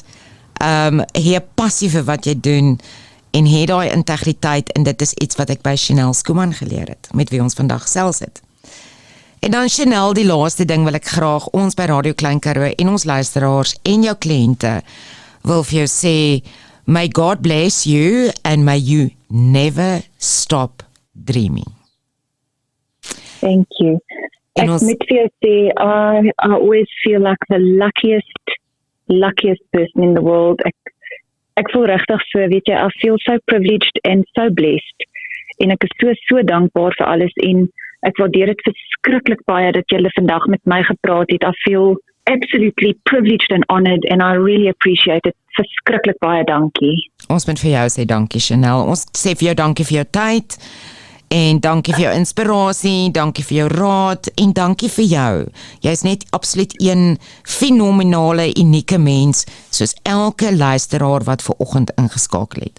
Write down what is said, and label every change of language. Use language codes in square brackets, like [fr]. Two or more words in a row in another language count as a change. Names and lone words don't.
[af] Hê passie vir wat jy doen en hê daai integriteit, en dit is iets wat ek by Chanel Skuman geleer het, met wie ons vandag gesels het. En dan Chanel, die laaste ding wil ek graag ons by Radio Klein Karoo en ons luisteraars en jou kliënte wil vir jou sê, [en] may God bless you and may you never stop dreaming. Thank you. [af] En ons- Ek moet vir jou sê, [en] I always feel like the luckiest person in the world. [af] Ek voel regtig so, weet jy, [en] I feel so privileged and so blessed. [af] En ek is so dankbaar vir alles, en ek waardeer dit verskriklik baie dat julle vandag met my gepraat het. [en] I feel absolutely privileged and honored, and I really appreciate it. [af] Verskriklik baie dankie. Ons moet vir jou sê dankie, Chanel. Ons sê vir jou dankie vir jou tyd, en dankie vir jou inspirasie, dankie vir jou raad, en dankie vir jou. Jy is net absoluut een fenomenale, unieke mens, soos elke luisteraar wat ver oggend ingeskakel het.